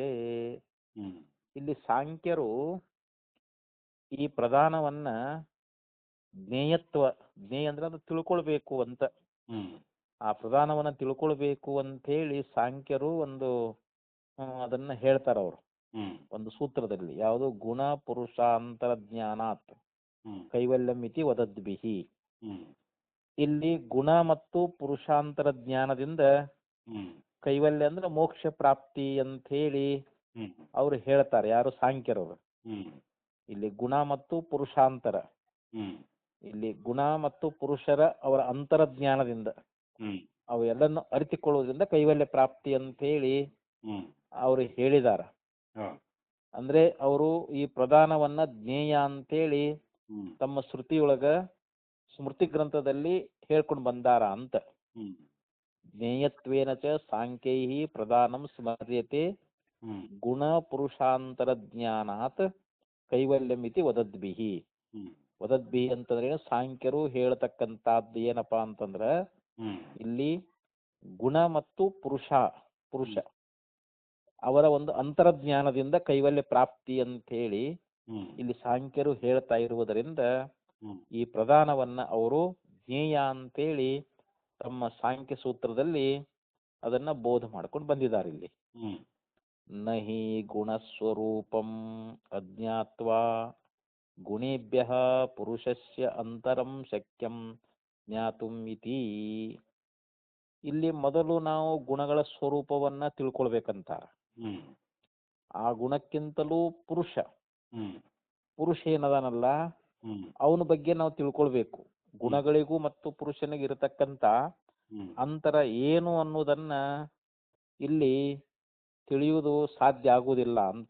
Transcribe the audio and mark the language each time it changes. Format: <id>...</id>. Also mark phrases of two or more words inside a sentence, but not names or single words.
<kn>ಇಲ್ಲಿ ಸಾಂಖ್ಯರು ಈ ಪ್ರಧಾನವನ್ನ ಜ್ಞೇಯತ್ವ, ಜ್ಞೇಯ ಅಂದ್ರೆ ಅದು ತಿಳ್ಕೊಳ್ಬೇಕು ಅಂತ, ಆ ಪ್ರಧಾನವನ್ನ ತಿಳ್ಕೊಳ್ಬೇಕು ಅಂತ ಹೇಳಿ ಸಾಂಖ್ಯರು ಒಂದು ಅದನ್ನ ಹೇಳ್ತಾರ ಅವರು. ಒಂದು ಸೂತ್ರದಲ್ಲಿ ಯಾವುದು</kn> <sa>ಗುಣ ಪುರುಷಾಂತರ ಜ್ಞಾನಾತ್ ಕೈವಲ್ಯಂ ಇತಿ ವದದ್ಭಿಹಿ.</sa> <kn>ಇಲ್ಲಿ ಗುಣ ಮತ್ತು ಪುರುಷಾಂತರ ಜ್ಞಾನದಿಂದ ಕೈವಲ್ಯ ಅಂದ್ರೆ ಮೋಕ್ಷ ಪ್ರಾಪ್ತಿ ಅಂತ ಹೇಳಿ ಅವ್ರು ಹೇಳ್ತಾರೆ. ಯಾರು? ಸಾಂಖ್ಯರವರು. ಇಲ್ಲಿ ಗುಣ ಮತ್ತು ಪುರುಷಾಂತರ, ಇಲ್ಲಿ ಗುಣ ಮತ್ತು ಪುರುಷರ ಅವರ ಅಂತರಜ್ಞಾನದಿಂದ ಅವು ಎಲ್ಲನ್ನು ಅರಿತುಕೊಳ್ಳುವುದರಿಂದ ಕೈವಲ್ಯ ಪ್ರಾಪ್ತಿ ಅಂತ ಹೇಳಿ ಅವರು ಹೇಳಿದಾರ. ಅಂದ್ರೆ ಅವರು ಈ ಪ್ರಧಾನವನ್ನ ಜ್ಞೇಯ ಅಂತೇಳಿ ತಮ್ಮ ಶ್ರುತಿಯೊಳಗ ಸ್ಮೃತಿ ಗ್ರಂಥದಲ್ಲಿ ಹೇಳ್ಕೊಂಡು ಬಂದಾರ ಅಂತ.</kn> <sa>ಜ್ಞೇಯತ್ವೇನ ಚ ಸಾಂಖ್ಯೈ ಪ್ರಧಾನಂ ಸ್ಮರ್ಯತೆ ಗುಣ ಪುರುಷಾಂತರ ಜ್ಞಾನಾತ್ ಕೈವಲ್ಯಂ ಇತಿ ವದದ್ಭಿಹಿ.</sa> <kn>ವದದ್ಭಿಹಿ ಅಂತಂದ್ರೆ ಸಾಂಖ್ಯರು ಹೇಳ್ತಕ್ಕಂಥದ್ದು ಏನಪ್ಪಾ ಅಂತಂದ್ರ ಇಲ್ಲಿ ಗುಣ ಮತ್ತು ಪುರುಷ ಅವರ ಒಂದು ಅಂತರಜ್ಞಾನದಿಂದ ಕೈವಲ್ಯ ಪ್ರಾಪ್ತಿ ಅಂತ ಹೇಳಿ ಇಲ್ಲಿ ಸಾಂಖ್ಯರು ಹೇಳ್ತಾ ಇರುವುದರಿಂದ ಈ ಪ್ರಧಾನವನ್ನ ಅವರು ಜ್ಞೇಯ ಅಂತೇಳಿ ತಮ್ಮ ಸಾಂಖ್ಯ ಸೂತ್ರದಲ್ಲಿ ಅದನ್ನ ಬೋಧ ಮಾಡ್ಕೊಂಡು ಬಂದಿದ್ದಾರೆ. ಇಲ್ಲಿ</kn> <sa>ನಹಿ ಗುಣಸ್ವರೂಪಂ ಅಜ್ಞಾತ್ವಾ ಗುಣೇಭ್ಯ ಪುರುಷಸ್ಯ ಅಂತರಂ ಶಕ್ಯಂ ಜ್ಞಾತುಂ ಇತಿ.</sa> <kn>ಇಲ್ಲಿ ಮೊದಲು ನಾವು ಗುಣಗಳ ಸ್ವರೂಪವನ್ನ ತಿಳ್ಕೊಳ್ಬೇಕಂತಾರ. ಆ ಗುಣಕ್ಕಿಂತಲೂ ಪುರುಷ ಏನದಾನಲ್ಲ ಅವನ ಬಗ್ಗೆ ನಾವು ತಿಳ್ಕೊಳ್ಬೇಕು. ಗುಣಗಳಿಗೂ ಮತ್ತು ಪುರುಷನಿಗೆ ಇರತಕ್ಕಂತ ಅಂತರ ಏನು ಅನ್ನೋದನ್ನ ಇಲ್ಲಿ ತಿಳಿಯುವುದು ಸಾಧ್ಯ ಆಗುವುದಿಲ್ಲ ಅಂತ.</kn>